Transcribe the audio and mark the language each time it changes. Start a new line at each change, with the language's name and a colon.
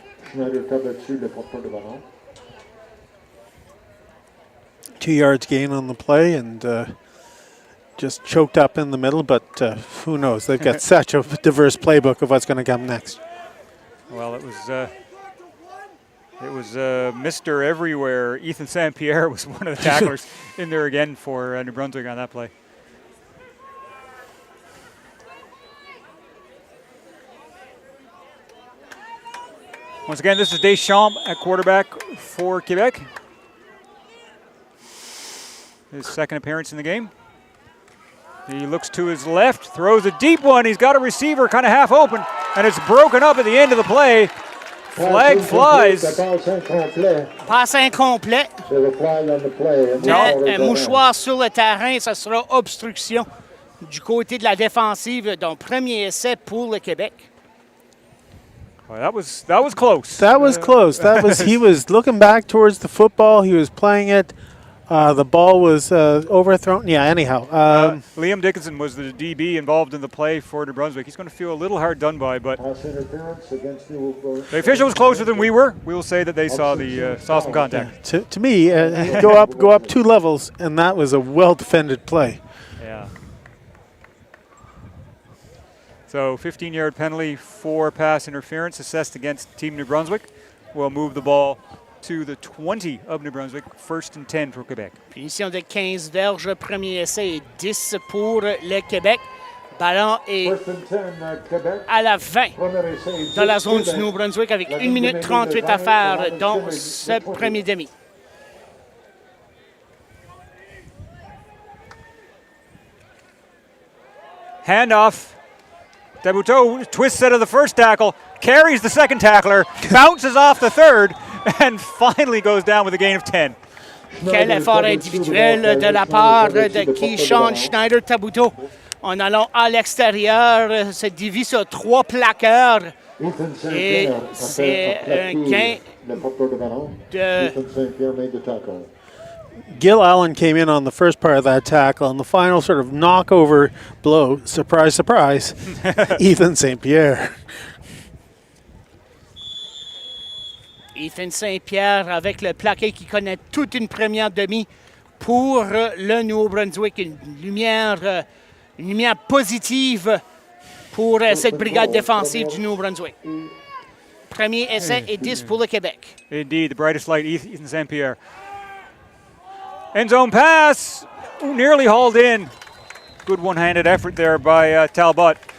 French: Schneider tape dessus le porteur de ballon.
English: 2 yards gain on the play and just choked up in the middle, but who knows? They've got such a diverse playbook of what's going to come next. Well, it was Mr. Everywhere. Ethan St. Pierre was one of the tacklers in there again for New Brunswick on that play. Once again, this is Deschamps at quarterback for Quebec. His second appearance in the game. He looks to his left, throws a deep one. He's got a receiver kind of half open, and it's broken up at the end of the play. Flag flies.
French: Passe incomplet. Un mouchoir sur le terrain, ça sera obstruction du côté de la défensive. Donc, premier essai pour le Québec.
English: Well, that was close. That was close. He was looking back towards the football. He was playing it. The ball was overthrown. Yeah, anyhow. Liam Dickinson was the DB involved in the play for New Brunswick. He's going to feel a little hard done by, but the official was closer than we were. We will say that they saw some contact. Yeah. To me, go up 2 levels, and that was a well-defended play. Yeah. So 15-yard penalty for pass interference assessed against Team New Brunswick. We'll move the ball to the 20 of New Brunswick, 1st and 10 for Quebec.
French: Punition de 15 verges, premier essai et 10 pour le Québec. Ballon est à la 20 dans la zone du Nouveau-Brunswick avec 1 minute 38 à faire dans ce premier demi.
English: Handoff. Tabuteau twists out of the first tackle, carries the second tackler, bounces off the third, and finally goes down with a gain of 10.
French: Quel effort individuel de la part de Keyshawn Schneider-Tabuteau. En allant à l'extérieur, se divise sur 3 plaqueurs. Et c'est un gain de...
English: Gil Allen came in on the first part of that tackle, and the final sort of knockover blow, surprise, surprise, Ethan St. Pierre. Ethan St.
French: Pierre avec le plaqué qui connaît toute une première demi pour le Nouveau-Brunswick. Une lumière positive pour cette brigade défensive du Nouveau-Brunswick. Premier essai et 10 pour le Québec.
English: Indeed, the brightest light, Ethan St. Pierre. End zone pass, nearly hauled in. Good one-handed effort there by Talbot.